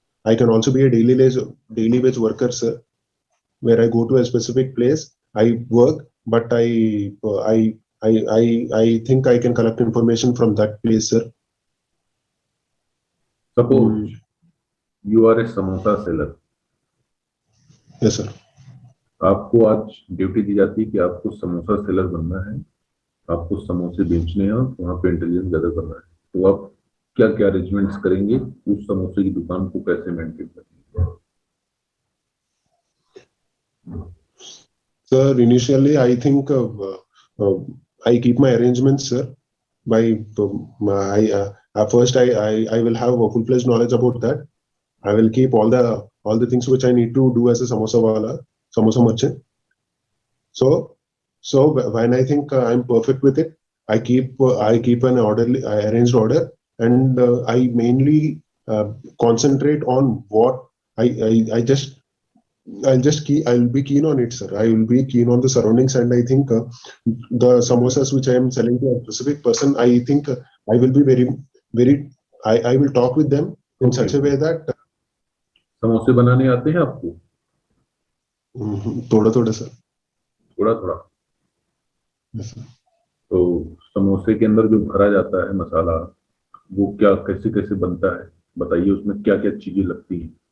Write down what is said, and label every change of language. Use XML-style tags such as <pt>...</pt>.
<en>I can also be a daily wage worker, sir, where I go to a specific place, I work, but I think I can collect information from that place, sir. suppose you are a samosa seller. Yes, sir.</en> <hi>आपको आज duty दी जाती है कि आपको samosa seller बनना है, आपको समोसे बेचने हैं और वहां पे इंटेलिजेंस गैदर करना है। तो आप क्या क्या अरेंजमेंट्स करेंगे, उस समोसे की दुकान को कैसे मेंटेन करेंगे?</hi> <en>Sir, initially, I think I keep my arrangements, sir. By my at first, I will have a full-fledged knowledge about that. I will keep all the things which I need to do as a samosa wala, samosa merchant. So when I think I'm perfect with it, I keep an orderly, I arranged order, and I mainly concentrate on what I just I'll be keen on it, sir. I will be keen on the surroundings, and I think the samosas which I am selling to a specific person, I think I will be very. I will talk with them in okay, such a way that</en> <hi>समोसे बनाने आते हैं आपको? थोड़ा थोड़ा sir. थोड़ा थोड़ा।</hi> <en>Yes, sir.</en> <hi>तो समोसे के अंदर जो भरा जाता है मसाला, वो क्या कैसे कैसे बनता है, बताइए, उसमें क्या क्या चीजें लगती हैं?</hi>